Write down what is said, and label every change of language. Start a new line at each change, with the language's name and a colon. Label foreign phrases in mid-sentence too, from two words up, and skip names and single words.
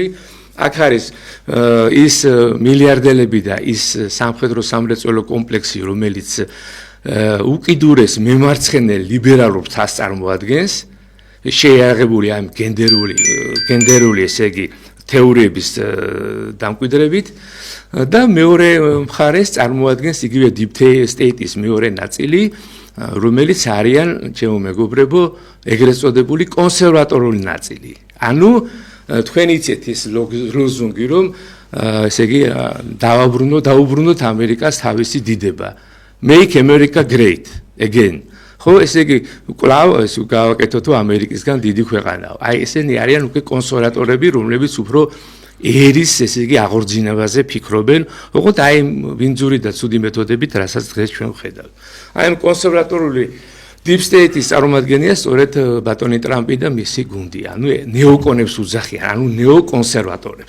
Georgian: აქ არის ის მილიარდელები და ის სამხედრო სამრეწველო კომპლექსი, რომელიც უკიდურეს მემარცხენე ლიბერალურ თასს წარმოადგენს, შეიარაღებული ამ გენდერული ესე იგი თეორიების დამკვიდრებით და მეორე მხარეს წარმოადგენს იგივე
English: deep state-
Georgian: ის მეორე ნაწილი, რომელიც არიან, ჩემო მეგობრებო, ეგრეთ წოდებული კონსერვატორული ნაწილი. ანუ თქვენ იცით ის ლოზუნგი, რომ ესე იგი დაუბრუნოთ ამერიკას თავისი დიდება.
English: Make America great again.
Georgian: ხო, ესე იგი, კვლავ ეს გავაკეთოთ ამერიკისგან დიდი ქვეყანაა. აი ესენი არიან უკვე კონსერვატორები, რომლებიც უფრო ერის, ესე იგი, აღორძინებაზე ფიქრობენ, ოღონდ აი ვინძური და ცუდი მეთოდებით, რასაც დღეს ჩვენ ვხედავთ. აი ამ კონსერვატორული
English: deep state-
Georgian: ის წარმომადგენია სწორედ ბატონი ტრამპი და მისი გუნდი, ანუ ნეოკონებს უძახიან, ანუ ნეოკონსერვატორებს.